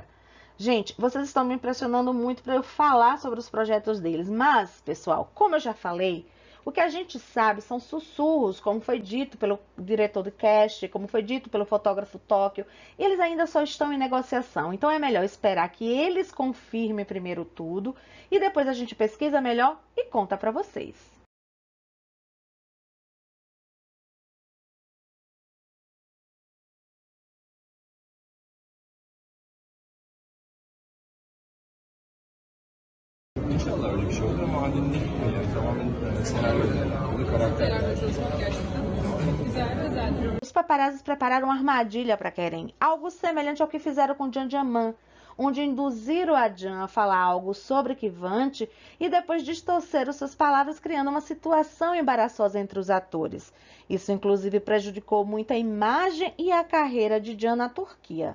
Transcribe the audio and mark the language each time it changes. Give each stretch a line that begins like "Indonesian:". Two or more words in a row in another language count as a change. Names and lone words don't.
Portuguese: Gente, vocês estão me impressionando muito para eu falar sobre os projetos deles, mas, pessoal, como eu já falei, o que a gente sabe são sussurros, como foi dito pelo diretor do cast, como foi dito pelo fotógrafo Tóquio. Eles ainda só estão em negociação, então é melhor esperar que eles confirmem primeiro tudo e depois a gente pesquisa melhor e conta para vocês.
Turkish: İnşallah öyle bir şey olur ama halinde tamamen senaryoyla alakalı, karakterle Beraber alakalı. çalışmak gerçekten çok güzel ve özeldi.
Portuguese: Os paparazzis prepararam uma armadilha para Keren, algo semelhante ao que fizeram com Can Jaman, onde induziram a Can a falar algo sobre Kivante e depois distorceram suas palavras, criando uma situação embaraçosa entre os atores. Isso, inclusive, prejudicou muito a imagem e a carreira de Can na Turquia.